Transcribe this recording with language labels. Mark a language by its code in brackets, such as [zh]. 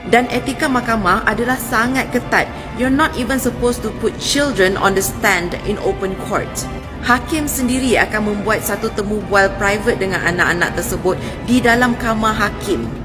[ms] Dan etika mahkamah adalah sangat ketat. [en] You're not even supposed to put children on the stand in open court. [ms] Hakim sendiri akan membuat satu temu bual private dengan anak-anak tersebut di dalam kamar hakim.